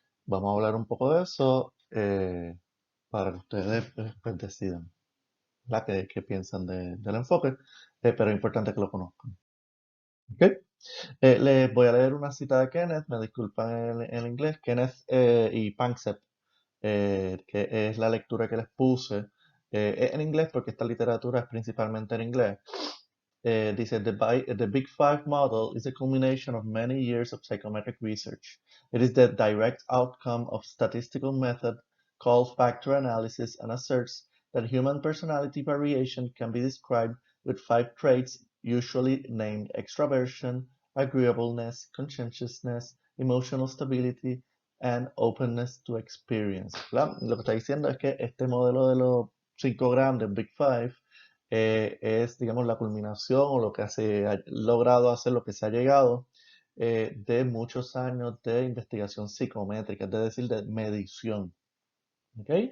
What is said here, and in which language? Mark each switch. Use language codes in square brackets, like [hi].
[es] Vamos a hablar un poco de eso para que ustedes pues, decidan qué piensan del enfoque, pero es importante que lo conozcan. ¿Ok? Les voy a leer una cita de Kenneth, me disculpan en inglés, Kenneth y Panksepp, que es la lectura que les puse. Es en inglés porque esta literatura es principalmente en inglés. Dice, [en] the Big Five model is a culmination of many years of psychometric research. It is the direct outcome of statistical method called factor analysis and asserts that human personality variation can be described with five traits usually named extraversion, agreeableness, conscientiousness, emotional stability, and openness to experience. [es] ¿Verdad? Lo que está diciendo es que este modelo de los 5 grandes, Big Five, es, digamos, la culminación o lo que se ha logrado hacer, lo que se ha llegado de muchos años de investigación psicométrica, es decir, de medición. ¿Ok?